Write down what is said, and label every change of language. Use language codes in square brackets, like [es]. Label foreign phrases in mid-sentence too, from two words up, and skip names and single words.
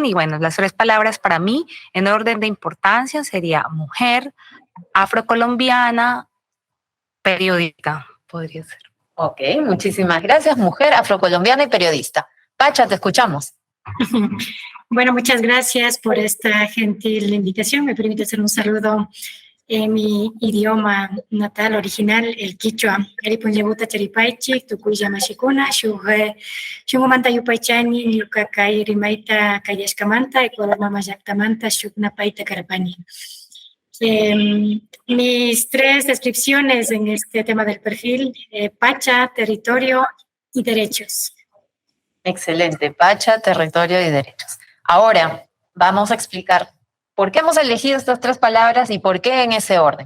[es] Y bueno, las 3 palabras para mí, en orden de importancia, sería mujer, afrocolombiana, periodista, podría ser. Ok, muchísimas gracias. Mujer, afrocolombiana y periodista. Pacha, te escuchamos. Bueno, muchas gracias por esta gentil invitación. Me permite hacer un saludo en mi idioma natal, original, el quichua. [qu] Aripunyabuta charipaichi, tukuya mashikuna, shungumanta yupaichani, niukakai rimaita kayashkamanta, ecuador yaktamanta, shukna paita karapani. [es] Mis 3 descripciones en este tema del perfil, Pacha, territorio y derechos. Excelente, Pacha, territorio y derechos. Ahora vamos a explicar por qué hemos elegido estas 3 palabras y por qué en ese orden.